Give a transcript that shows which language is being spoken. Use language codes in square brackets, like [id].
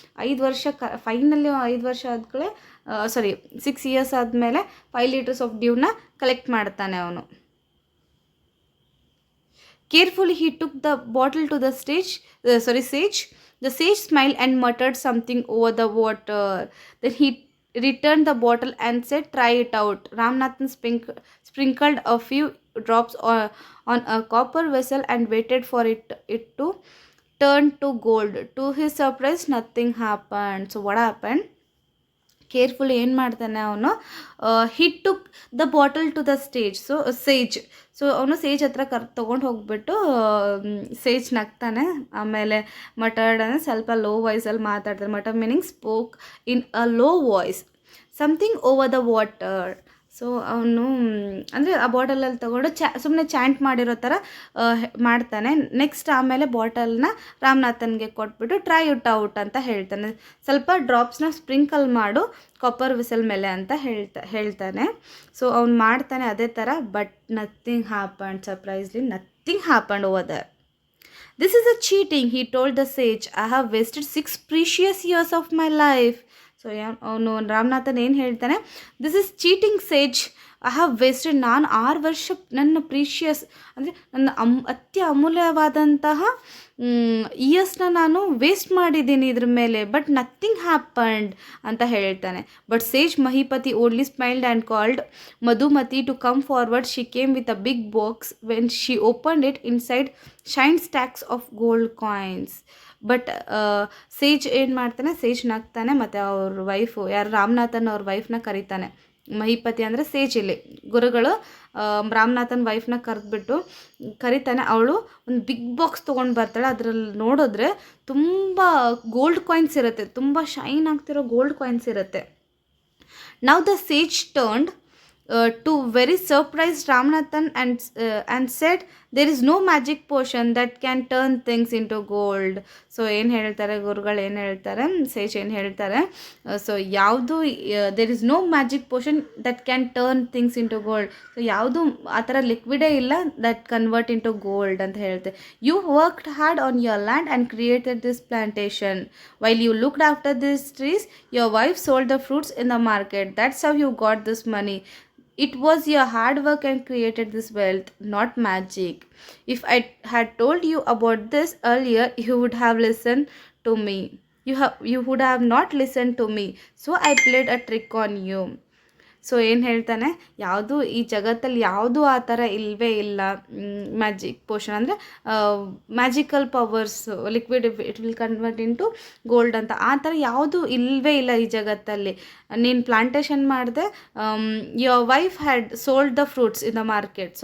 [kn] 5 ವರ್ಷ ಫೈನಲಿ 5 ವರ್ಷ ಆದ್ಮೇಲೆ [en] 6 years [kn] ಆದಮೇಲೆ [en] 5 liters of [kn] dewನ ಕಲೆಕ್ಟ್ ಮಾಡ್ತಾನೆ ಅವನು. [en] Carefully he took the bottle to the sage. The sage smiled and muttered something over the water. Then he returned the bottle and said, "Try it out." Ramanathan sprinkled a few drops on a copper vessel and waited for it to turn to gold. To his surprise, nothing happened. So what happened? Carefully [kn] ಏನು ಮಾಡ್ತಾನೆ ಅವನು, [en] He took the bottle to the sage. [kn] So ಅವನು ಸೇಜ್ ಹತ್ರ ತೊಗೊಂಡು ಹೋಗ್ಬಿಟ್ಟು ಸೇಜ್ ನಗ್ತಾನೆ. ಆಮೇಲೆ ಮಟರ್ಡ್ ಅಂದರೆ ಸ್ವಲ್ಪ ಲೋ ವಾಯ್ಸಲ್ಲಿ ಮಾತಾಡ್ತಾರೆ. [en] Mutter meaning spoke in a low voice something over the water. [kn] So ಅವನು ಅಂದರೆ ಆ ಬಾಟಲಲ್ಲಿ ತೊಗೊಂಡು ಸುಮ್ಮನೆ ಚಾಂಟ್ ಮಾಡಿರೋ ಥರ ಮಾಡ್ತಾನೆ. ನೆಕ್ಸ್ಟ್ ಆಮೇಲೆ ಬಾಟಲ್ನ ರಾಮನಾಥನ್ಗೆ ಕೊಟ್ಬಿಟ್ಟು [en] try it out [kn] ಅಂತ ಹೇಳ್ತಾನೆ. ಸ್ವಲ್ಪ ಡ್ರಾಪ್ಸ್ನ ಸ್ಪ್ರಿಂಕಲ್ ಮಾಡು ಕಾಪರ್ ವಿಸಲ್ ಮೇಲೆ ಅಂತ ಹೇಳ್ತಾನೆ. ಸೊ ಅವ್ನು ಮಾಡ್ತಾನೆ ಅದೇ ಥರ. [en] But nothing happened. Surprisingly nothing happened over there. This is a cheating, he told the sage. I have wasted 6 precious years of my life. [kn] So ಅವನು ರಾಮನಾಥನ್ ಏನು ಹೇಳ್ತಾನೆ, [en] This is cheating sage. I have wasted, [kn] ನಾನು 6 ವರ್ಷ ನನ್ನ ಪ್ರೀಷಿಯಸ್ ಅಂದರೆ ನನ್ನ ಅತ್ಯ ಅಮೂಲ್ಯವಾದಂತಹ ಇಯರ್ಸ್ನ ನಾನು waste ಮಾಡಿದ್ದೀನಿ ಇದ್ರ ಮೇಲೆ, [en] but nothing happened [kn] ಅಂತ ಹೇಳ್ತಾನೆ. [en] But sage Mahipati only smiled and called Madhumati to come forward. She came with a big box. When she opened it, inside shine stacks of gold coins. [kn] But ಸೇಜ್ ಏನು ಮಾಡ್ತಾನೆ, ಸೇಜ್ ನಗ್ತಾನೆ ಮತ್ತು ಅವ್ರ ವೈಫು ಯಾರು ರಾಮನಾಥನ್ ಅವ್ರ ವೈಫ್ನ ಕರೀತಾನೆ. ಮಹಿಪತಿ ಅಂದರೆ ಸೇಜ್ ಇಲ್ಲಿ ಗುರುಗಳು ರಾಮನಾಥನ್ ವೈಫ್ನ ಕರೀತಾನೆ. ಅವಳು ಒಂದು ಬಿಗ್ ಬಾಕ್ಸ್ ತೊಗೊಂಡು ಬರ್ತಾಳೆ. ಅದರಲ್ಲಿ ನೋಡಿದ್ರೆ ತುಂಬ ಗೋಲ್ಡ್ ಕಾಯಿನ್ಸ್ ಇರುತ್ತೆ, ತುಂಬ ಶೈನ್ ಆಗ್ತಿರೋ ಗೋಲ್ಡ್ ಕಾಯಿನ್ಸ್ ಇರುತ್ತೆ. [en] Now the sage turned to very surprised Ramanathan and said, there is no magic potion that can turn things into gold. [kn] So ಏನು ಹೇಳ್ತಾರೆ ಗುರುಗಳು, ಏನು ಹೇಳ್ತಾರೆ, ಸೇಜ್ ಏನು ಹೇಳ್ತಾರೆ, ಸೊ ಯಾವುದು [en] There is no magic potion that can turn things into gold. [kn] So ಯಾವುದು ಆ ಥರ ಲಿಕ್ವಿಡೇ ಇಲ್ಲ [en] that convert into gold [kn] ಅಂತ ಹೇಳ್ತೆ. [en] You worked hard on your land and created this plantation. While you looked after this trees, your wife sold the fruits in the market. That's how you got this money. It was your hard work and created this wealth, not magic. If I had told you about this earlier, you would have listened to me. You would have not listened to me. So I played a trick on you. [kn] So ಏನು ಹೇಳ್ತಾನೆ, ಯಾವುದು ಈ ಜಗತ್ತಲ್ಲಿ ಯಾವುದೂ ಆ ಥರ ಇಲ್ಲವೇ ಇಲ್ಲ. ಮ್ಯಾಜಿಕ್ ಪೋಷನ್ ಅಂದರೆ magical powers, [en] liquid it will convert into gold [kn] ಅಂತ ಆ ಥರ ಯಾವುದೂ ಇಲ್ಲವೇ ಇಲ್ಲ ಈ ಜಗತ್ತಲ್ಲಿ. ನೀನು ಪ್ಲಾಂಟೇಶನ್ ಮಾಡಿದೆ, [en] Your wife had sold the fruits in the market.